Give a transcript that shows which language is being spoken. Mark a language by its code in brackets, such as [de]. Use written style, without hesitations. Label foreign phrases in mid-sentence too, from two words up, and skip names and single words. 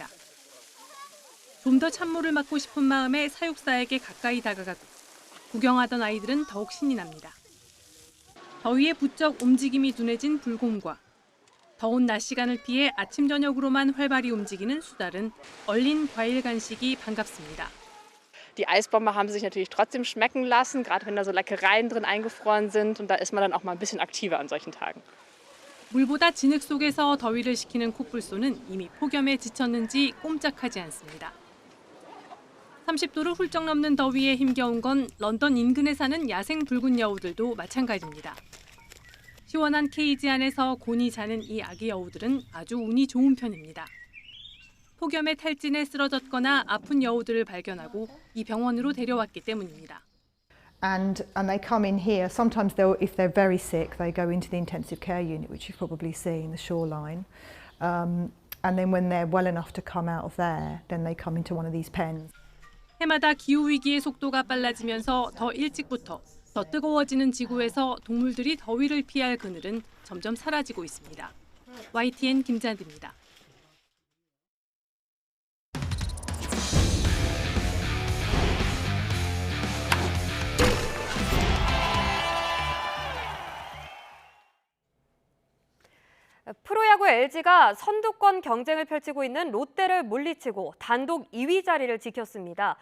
[ko] 좀 더 찬물을 맞고 싶은 마음에 사육사에게 가까이 다가가고 구경하던 아이들은 더욱 신이 납니다. 더위에 부쩍 움직임이 둔해진 불곰과 더운 낮 시간을 피해 아침 저녁으로만 활발히 움직이는 수달은 얼린 과일 간식이 반갑습니다. [de] Die Eisbombe haben sich natürlich trotzdem schmecken lassen, gerade wenn da so Leckereien drin eingefroren sind. Und da ist man dann auch mal ein bisschen aktiver an solchen Tagen. [ko] 물보다 진흙 속에서 더위를 식히는 코뿔소는 이미 폭염에 지쳤는지 꼼짝하지 않습니다. 30도를 훌쩍 넘는 더위에 힘겨운 건 런던 인근에 사는 야생 붉은 여우들도 마찬가지입니다. 시원한 케이지 안에서 곤히 자는 이 아기 여우들은 아주 운이 좋은 편입니다. 폭염에 탈진해 쓰러졌거나 아픈 여우들을 발견하고 이 병원으로 데려왔기 때문입니다. [en] And they come in here. Sometimes if they're very sick, they go into the intensive care unit, which you've probably seen, the shoreline. And then when they're well enough to come out of there, then they come into one of these pens. [ko] 해마다 기후위기의 속도가 빨라지면서 더 일찍부터 더 뜨거워지는 지구에서 동물들이 더위를 피할 그늘은 점점 사라지고 있습니다. YTN 김잔디입니다. 프로야구 LG가 선두권 경쟁을 펼치고 있는 롯데를 물리치고 단독 2위 자리를 지켰습니다.